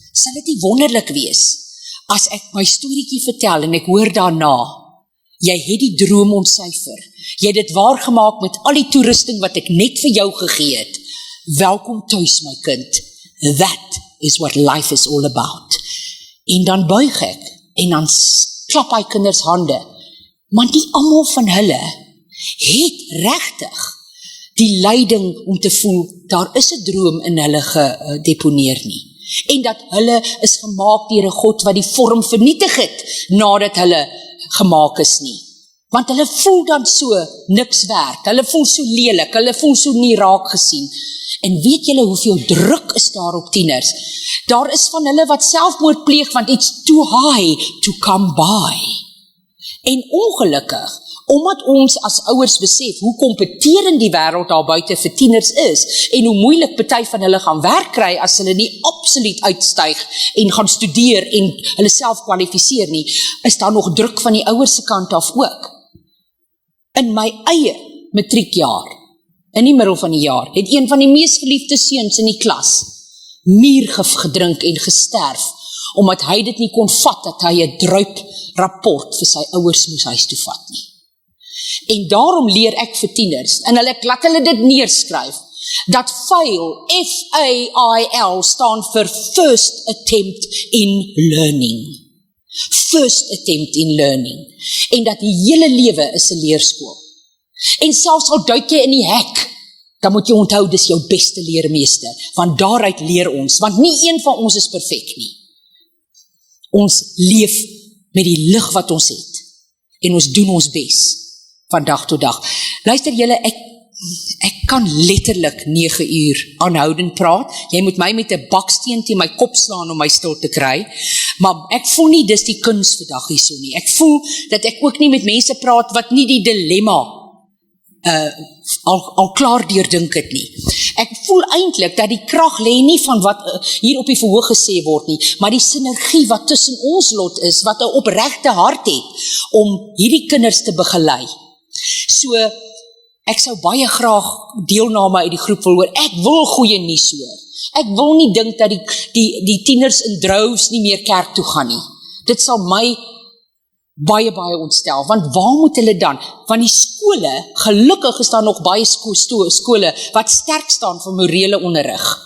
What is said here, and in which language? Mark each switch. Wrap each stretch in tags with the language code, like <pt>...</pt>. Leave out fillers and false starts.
<af>Sal dit nie wonderlik wees as ek my storieetjie vertel en ek hoor daarna, jy het die droom ontsyfer, jy het dit waargemaak met al die toerusting wat ek net vir jou gegee het. Welkom tuis my kind.</af> <en>That is what life is all about.</en> <af>En dan buig ek, en dan klap hy kinders hande, maar nie almal van hulle het regtig die leiding om te voel, daar is 'n droom in hulle gedeponeer nie, en dat hulle is gemaak deur 'n God wat die vorm vernietig het, nadat hulle gemaak is nie, want hulle voel dan so niks werd, hulle voel so lelik, hulle voel so nie raak gesien. En weet julle hoeveel druk is daar op tieners? Daar is van hulle wat selfmoord pleeg, want it's too high to come by. En ongelukkig, omdat ons as ouers besef hoe kompeterend die wêreld daar buite vir tieners is, en hoe moeilik party van hulle gaan werk kry as hulle nie absoluut uitstyg en gaan studeer en hulle self kwalifiseer nie, is daar nog druk van die ouers se kant af ook. In my eie matriekjaar, in die middel van die jaar, het een van die mees geliefde seuns in die klas muurgif gedrink en gesterf, omdat hy dit nie kon vat, dat hy 'n druip rapport vir sy ouers moes huis toe vat nie. En daarom leer ek vir tieners, en ek laat hulle dit neerskryf, dat FAIL, F-A-I-L, staan vir First Attempt in Learning.</af> <en>First Attempt in Learning.</en> <af>En dat die hele lewe is 'n leerskool. En selfs al duik jy in die hek, dan moet jy onthou, dis jou beste leermeester, want daaruit leer ons, want nie een van ons is perfek nie. Ons leef met die lig wat ons het, en ons doen ons bes, van dag tot dag. Luister julle, ek kan letterlik 9 uur aanhoudend praat, jy moet my met 'n baksteen teen my kop slaan om my stil te kry, maar ek voel nie dis die kuns vandag hierso nie, ek voel dat ek ook nie met mense praat wat nie die dilemma al klaar deurdink het nie. Ek voel eintlik dat die krag lê nie van wat hier op die verhoog gesê word nie, maar die sinergie wat tussen ons lot is, wat 'n opregte hart het, om hierdie kinders te begelei. So, ek sou baie graag deelname uit die groep wil hoor, ek wil goeie nuus hoor. Ek wil nie dink dat die tieners in droves nie meer kerk toe gaan nie. Dit sal my baie ontstel, want waar moet hulle dan? Want die skole, gelukkig is daar nog baie skole wat sterk staan vir morele onderrig.</af>